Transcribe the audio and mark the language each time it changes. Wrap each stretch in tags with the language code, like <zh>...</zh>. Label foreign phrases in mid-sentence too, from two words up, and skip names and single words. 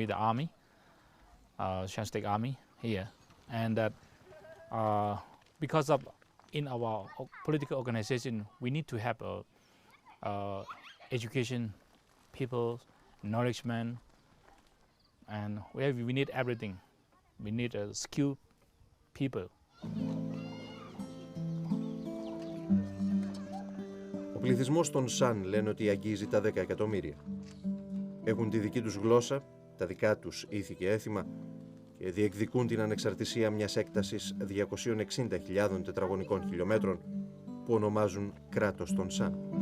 <en>with the army, State Army here, and that because of in our political organization, we need to have education, people, knowledgement, and we need everything. We need skilled people.</en> <el>Ο πληθυσμός των Σαν λένε ότι αγγίζει τα 10 εκατομμύρια. Έχουν τη δική τους γλώσσα, τα δικά τους ήθη και έθιμα και διεκδικούν την ανεξαρτησία μιας έκτασης 260.000 τετραγωνικών χιλιόμετρων που ονομάζουν κράτος των Σαν.</el>